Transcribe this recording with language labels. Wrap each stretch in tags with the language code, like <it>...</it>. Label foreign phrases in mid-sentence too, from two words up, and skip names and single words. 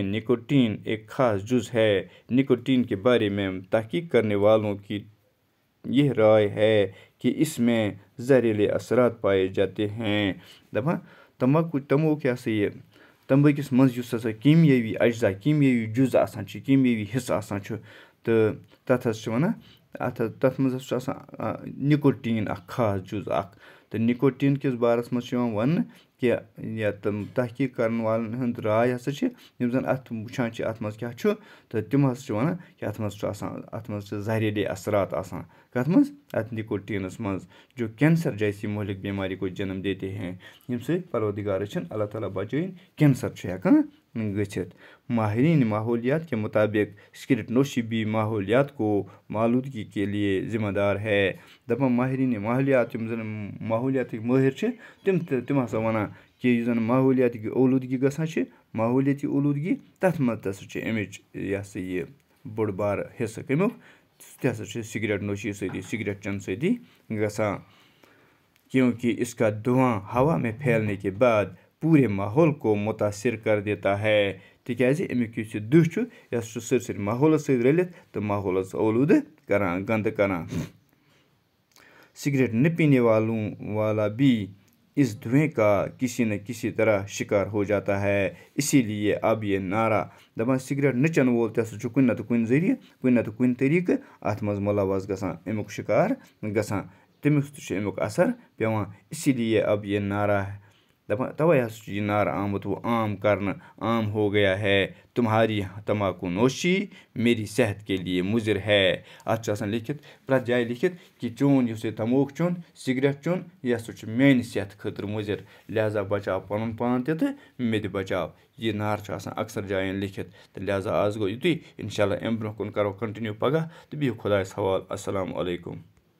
<ur>نکوٹین ایک خاص جز ہے نکوٹین کے بارے میں تحقیق کرنے والوں کی یہ رائے ہے کہ اس میں زہریلے اثرات پائے جاتے ہیں</ur> <ks>دپان تمباکو تموک یہِ ہسا یہِ تمباکِس منٛز یُس ہسا کیٖمیٲوی اجزا کیٖمیٲوی جُز آسان چھِ کیٖمیٲوی حِصہٕ آسان چھُ تہٕ تَتھ حظ چھِ وَنان تَتھ منٛز ہسا چھُ آسان نِکوٹیٖن اکھ خاص جُز اکھ تہٕ نِکوٹیٖن کِس بارَس منٛز چھُ یِوان وَننہٕ کہِ یا تِم تحقیٖق کَرَن والٮ۪ن ہُنٛد راے ہسا چھِ یِم زَن اَتھ وٕچھان چھِ اَتھ منٛز کیٛاہ چھُ تہٕ تِم ہسا چھِ وَنان کہِ اَتھ منٛز چھُ آسان اَتھ منٛز چھِ</ks> <ur>زہریلے اثرات</ur> <ks>آسان کَتھ منٛز اَتھ نِکوٹیٖنَس منٛز</ks> <ur>جو کینسر جیسی مہلک بیماری کو جنم دیتے ہیں</ur> <ks>ییٚمہِ سۭتۍ پروردگار چھِنہٕ اللہ تعالیٰ بچٲیِن کینسر چھُ ہٮ۪کان گٔژھِتھ</ks> <ur>ماہرین ماحولیات کے مطابق سگریٹ نوشی بھی ماحولیات کو آلودگی کے لیے ذمہ دار ہے</ur> <ks>دَپان ماہرین ماحولیات یِم زَن ماحولیاتٕکۍ مٲہِر چھِ تِم ہسا وَنان کہِ یُس زَن ماحولیاتی اولوٗدگی گژھان چھِ ماحولیاتی اولوٗدگی تَتھ منٛز تہِ ہسا چھِ اَمِچ یہِ ہسا یہِ بوٚڑ بارٕ حِصہٕ کَمیُک سُہ تہِ ہسا چھُ سگریٹ نوشی سۭتی سگریٹ چٮ۪نہٕ سۭتی گژھان</ks> <ur>کیونکہ اس کا دھواں ہوا میں پھیلنے کے بعد پوٗرے ماحول کو متاثر کر دیتا ہے</ur> <ks>تِکیٛازِ اَمیُک یُس یہِ دٕہ چھُ یہِ ہسا چھُ سٲرسٕے ماحولَس سۭتۍ رٔلِتھ تہٕ ماحولَس اولوٗدٕ کران گنٛدٕ کران</ks> <ur>سگریٹ نہ پینے والا بھی اس دھویں کا کسی نہ کسی طرح شکار ہو جاتا ہے اسی لیے اب یہ نعرہ</ur> <ks>دَپان سگریٹ نہٕ چٮ۪نہٕ وول تہِ ہسا چھُ کُنہِ نتہٕ کُنہِ ذٔریعہٕ کُنہِ نتہٕ کُنہِ طریٖقہٕ اَتھ منٛز مُلوث گژھان اَمیُک شِکار گژھان تٔمِس تہِ چھُ اَمیُک اثر پیٚوان</ks> <ur>اسی لیے اب یہ نعرہ</ur> <ks>دَپان تَوَے ہسا چھُ یہِ نعرٕ آمُت وۄنۍ عام کرنہٕ</ks> <ur>عام ہو گیا ہے تمہاری تمباکو نوشی میری صحت کے لیے مضر ہے</ur> <ks>اَتھ چھُ آسان لیکھِتھ پرٛٮ۪تھ جایہِ لیکھِتھ کہِ چون یُس یہِ تموک چوٚن سگریٹ چوٚن یہِ ہسا چھُ میانہِ صحتہٕ خٲطرٕ مُضِر لہذا بچاو پنُن پان تہِ تہٕ مےٚ تہِ بچاو یہِ نعرٕ چھُ آسان اکثر جاین لیکھِتھ تہٕ لہذا آز گوٚو یُتُے انشاء اللہ اَمہِ برونٛہہ کُن کرو کنٹِنیوٗ پگاہ تہٕ بِہِو خۄدایَس حوالہٕ السلام علیکُم</ks>